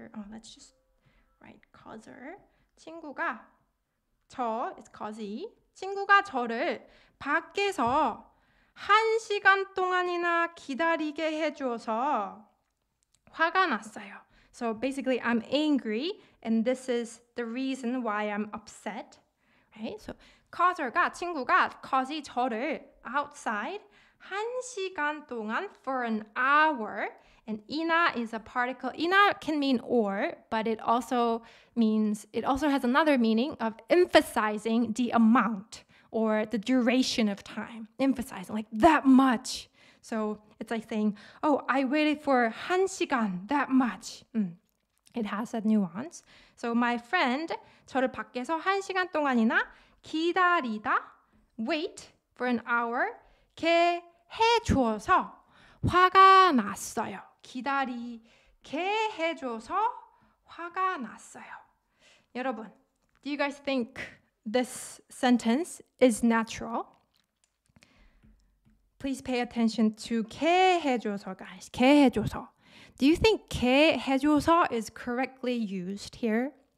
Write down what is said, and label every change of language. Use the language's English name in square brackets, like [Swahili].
[English] Let's just write causer. 친구가 is causey. [Korean] 친구가 저를 밖에서 1시간 동안이나 기다리게 해줘서 화가 났어요. [English] So basically, I'm angry, and this is the reason why I'm upset, right? So, causer가 친구가 causey 저를 outside [Korean] 1시간 동안 [English] for an hour, and 이나 is a particle. 이나 can mean or, but it also has another meaning of emphasizing the amount or the duration of time, emphasizing like that much. So it's like saying, I waited for 1시간, that much. It has that nuance. So my friend, [Korean] 저를 밖에서 1시간 동안이나 기다리다, [English] wait for an hour, [Korean] 게 해줘서 화가 났어요. 기다리게 해줘서 화가 났어요. [English] 여러분, do you guys think this sentence is natural? Please pay attention to 게 해줘서, guys. [Korean] 게 해줘서. [English] Do you think 게 해줘서 is correctly used here?